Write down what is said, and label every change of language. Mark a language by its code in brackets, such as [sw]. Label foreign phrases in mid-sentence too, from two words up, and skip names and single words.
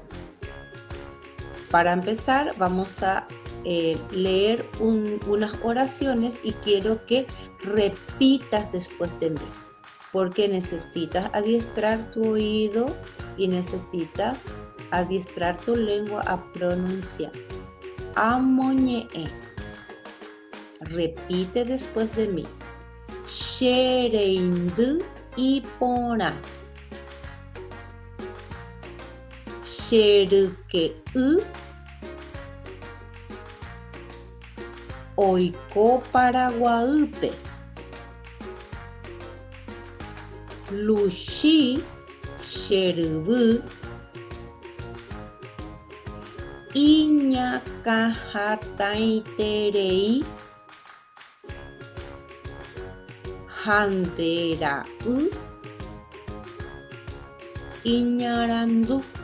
[es] Para empezar, vamos a leer unas oraciones y quiero que repitas después de mí, porque necesitas adiestrar tu oído y necesitas adiestrar tu lengua a pronunciar. Amoñe'e. Repite después de mí. [gn] Xereindu ipora. Xeryke'y oiko Paraguaýpe. Luchi cheryvy iñakãhatãiterei handera'y iñarandu.